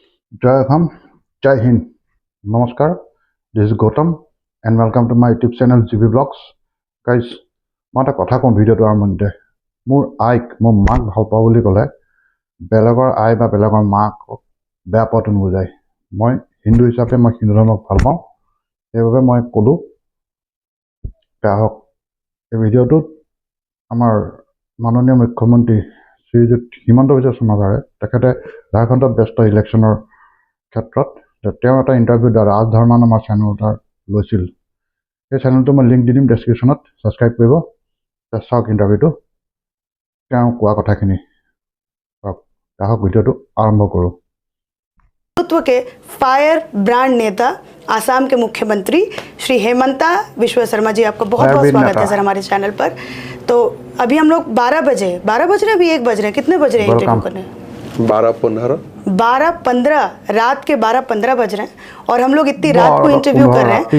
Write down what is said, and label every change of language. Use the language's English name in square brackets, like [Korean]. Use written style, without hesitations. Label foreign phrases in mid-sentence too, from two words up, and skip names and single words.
[Hindi] जय हम, जय हिंद। नमस्कार. [English] This is Gautam and welcome to my YouTube channel GB Vlogs. Guys, [Assamese] মই এটা কথা কম ভিডিঅ'টো আৰম্ভণিতে মোৰ মাক ভাল পাওঁ বুলি ক'লে বেলেগৰ আই বা বেলেগৰ মাক বেয়া পোৱাটো নুবুজায়। মই হিন্দু হিচাপে মই হিন্দু ধৰ্মক ভাল পাওঁ, সেইবাবে মই ক'লোঁ বেয়া হওক। এই ভিডিঅ'টোত আমাৰ মাননীয় মুখ্যমন্ত্ৰী শ্ৰীযুত হিমন্ত বিশ্ব শৰ্মাৰে তেখেতে ঝাৰখণ্ডত ব্যস্ত ইলেকশ্যনৰ ক্ষেত্ৰত তেওঁ এটা ইণ্টাৰভিউ ৰাজধৰ্মা নামৰ চেনেল এটা লৈছিল। সেই চেনেলটো মই লিংক দি দিম ডেছক্ৰিপশ্যনত, ছাবস্ক্ৰাইব কৰিব। চাওক ইণ্টাৰভিউটো, তেওঁ কোৱা কথাখিনি। চাওক ভিডিঅ'টো আৰম্ভ কৰোঁ। [Hindi] के फायर ब्रांड नेता आसाम के मुख्यमंत्री श्री हेमंता बिश्वा शर्मा जी, आपका बहुत बहुत स्वागत है सर हमारे चैनल पर। तो अभी हम लोग 12 बज रहे, अभी 1 बज रहे हैं, कितने बज रहे हैं इंटरव्यू करने? 12:15 रात के 12:15 बज रहे हैं और हम लोग इतनी रात को इंटरव्यू कर रहे हैं।